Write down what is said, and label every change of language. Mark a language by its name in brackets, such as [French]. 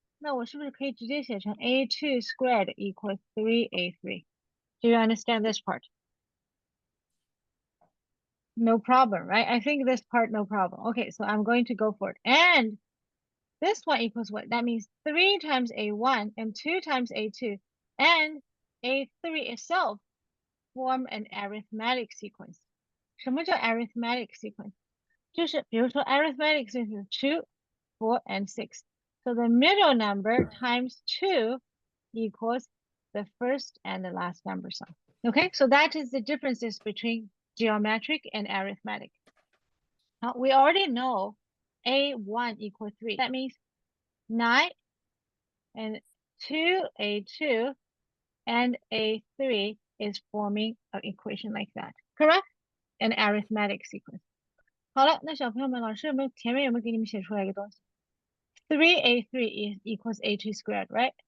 [Chinese] 那我是不是可以直接写成 [English] A2 squared equals 3A3? Do you understand this part? No problem, right? I think this part, no problem. Okay, so I'm going to go for it. And this one equals what? That means 3 times A1 and 2 times A2 and A3 itself form an arithmetic sequence. [Chinese] 什么叫 arithmetic sequence? 就是比如说 arithmetic sequence 2, 4, and 6. [English] So the middle number times 2 equals the first and the last number sum. Okay, so that is the differences between geometric and arithmetic. Now we already know A1 equals 3. That means 9 and 2A2 and A3 is forming an equation like that. Correct? An arithmetic sequence. [Chinese] 好了，那小朋友们，老师前面有没有给你们写出来一个东西 ？ [English] 3A3 equals A2 squared, right?